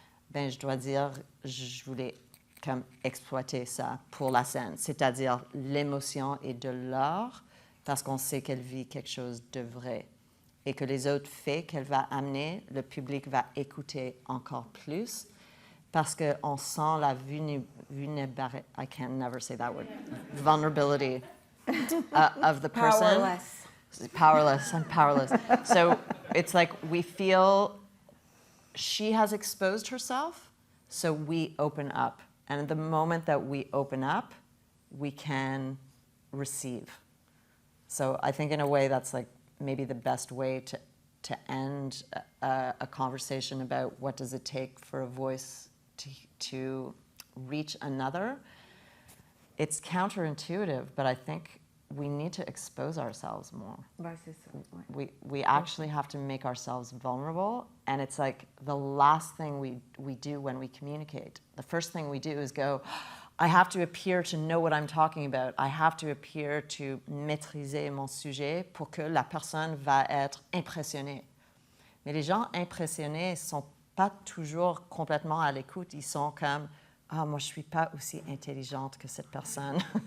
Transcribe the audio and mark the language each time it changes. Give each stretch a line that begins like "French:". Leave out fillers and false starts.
French: ben je dois dire, je voulais comme exploiter ça pour la scène, c'est-à-dire l'émotion et de l'or, parce qu'on sait qu'elle vit quelque chose de vrai et que les autres faits qu'elle va amener, le public va écouter encore plus, parce qu'on sent la
English: vulnerability, I can never say that word, vulnerability of the person. Powerless, I'm powerless. So it's like we feel she has exposed herself, so we open up. And the moment that we open up, we can receive. So I think in a way that's like maybe the best way to end a conversation about what does it take for a voice to reach another. It's counterintuitive, but I think we need to expose ourselves more. We actually have to make ourselves vulnerable, and it's like the last thing we do when we communicate. The first thing we do is go, I have to appear to know what I'm talking about. I have to appear to
French: maîtriser mon sujet pour que la personne va être impressionnée. Mais les gens impressionnés sont pas toujours complètement à l'écoute. Ils sont comme, moi je suis pas aussi intelligente que cette personne.